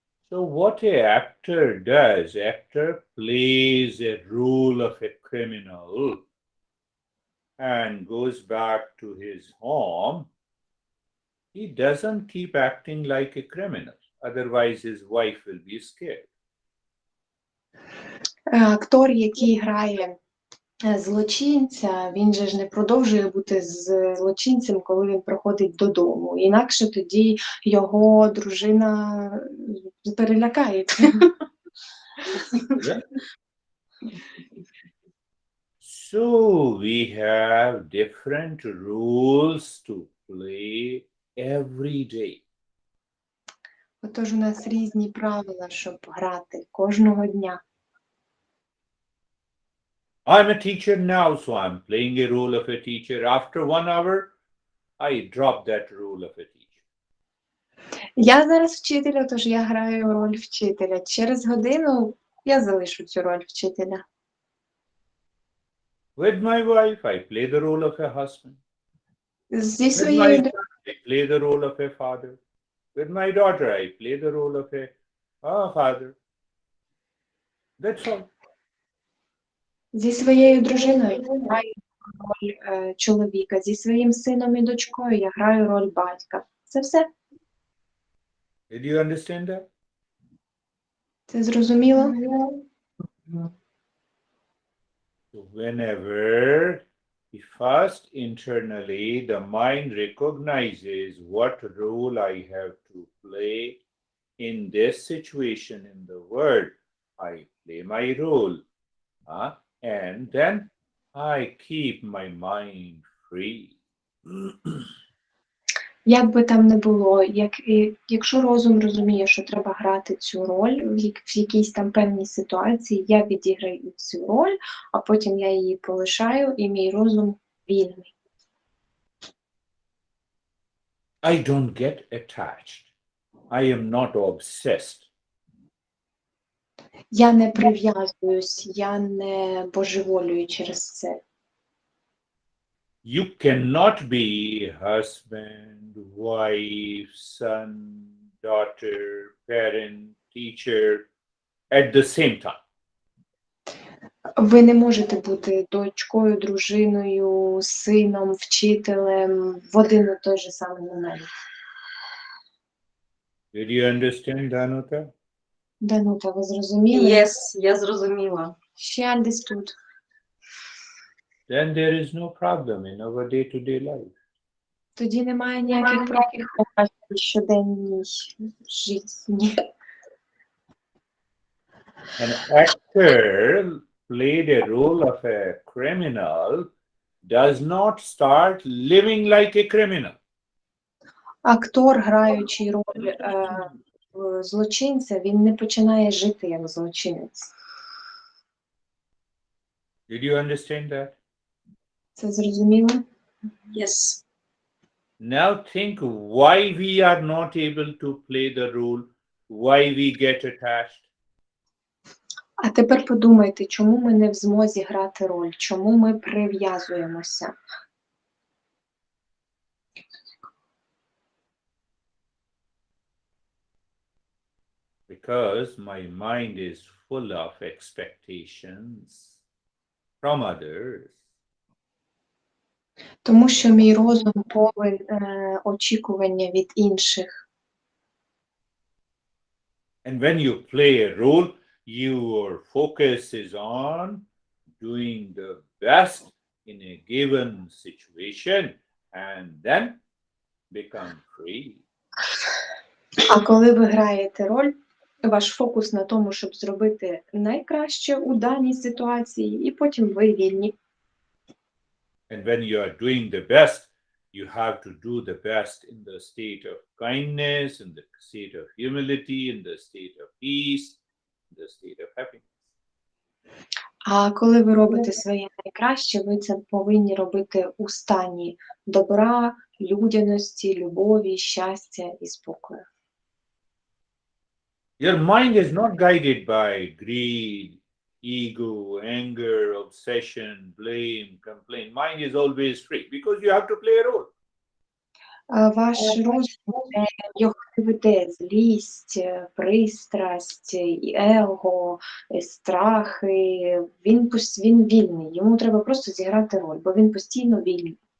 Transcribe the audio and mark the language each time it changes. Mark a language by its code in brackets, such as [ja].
[en] So what an actor does, actor plays a role of a criminal and goes back to his home. He doesn't keep acting like a criminal. Otherwise, his wife will be scared. [uk] Актор, який грає злочинця, він же ж не продовжує бути злочинцем, коли він приходить додому. Інакше тоді його дружина перелякається. [en] So we have different rules to play every day. [uk] Отож у нас різні правила, щоб грати кожного дня. [en] I'm a teacher now, so I'm playing a role of a teacher. After 1 hour, I drop that role of a teacher. [uk] Я зараз вчитель, тож я граю роль вчителя. Через годину я залишу цю роль вчителя. [en] With my wife, I play the role of a husband. [uk] Зі [en] With my [uk] своєю [en] son, I play the role of a father. With my daughter, I play the role of a father. That's all. [uk] Зі своєю дружиною я граю роль чоловіка, зі своїм сином і дочкою я граю роль батька. Це все. [en] Did you understand that? [uk] Це зрозуміло? [en] So whenever first internally the mind recognizes what role I have to play in this situation in the world, I play my role. And then I keep my mind free. [uk] Як би там не було, якщо розум розуміє, що треба грати цю роль в якійсь там певній ситуації, я відіграю цю роль, а потім я її полишаю, і мій розум вільний. [en] I don't get attached. I am not obsessed. [uk] Я не прив'язуюсь, я не божеволюю через це. [en] You cannot be husband, wife, son, daughter, parent, teacher at the same time. [uk] Ви не можете бути дочкою, дружиною, сином, вчителем в один і той же самий момент. [en] Did you understand, Danuta? [uk] Данута, ви зрозуміли? [en] Yes, [uk] я зрозуміла. [en] She understood. Then there is no problem in our day-to-day life. [uk] Тоді немає ніяких проблем в нашій щоденній житті. [en] An actor played a role of a criminal does not start living like a criminal. [uk] Актор, граючи роль злочинця, він не починає жити як злочинець. [en] Did you understand that? [uk] Це зрозуміло? [en] Yes. Now think why we are not able to play the role, why we get attached. [uk] А тепер подумайте, чому ми не в змозі грати роль, чому ми прив'язуємося? [en] Because my mind is full of expectations from others. [uk] Тому що мій розум повен очікування від інших. [en] And when you play a role, your focus is on doing the best in a given situation and then become free. [uk] А коли ви граєте роль, ваш фокус на тому, щоб зробити найкраще у даній ситуації, і потім ви вільні. [en] And when you are doing the best, you have to do the best in the state of kindness, in the state of humility, in the state of peace, in the state of happiness. [uk] А коли ви робите своє найкраще, ви це повинні робити у стані добра, людяності, любові, щастя і спокою. [en] Your mind is not guided by greed, ego, anger, obsession, blame, complaint. Mind is always free because you have to play a role. [uk] Ваш розум, його веде злість, пристрасть, его, страхи, він вільний, йому треба просто зіграти роль, бо він постійно вільний.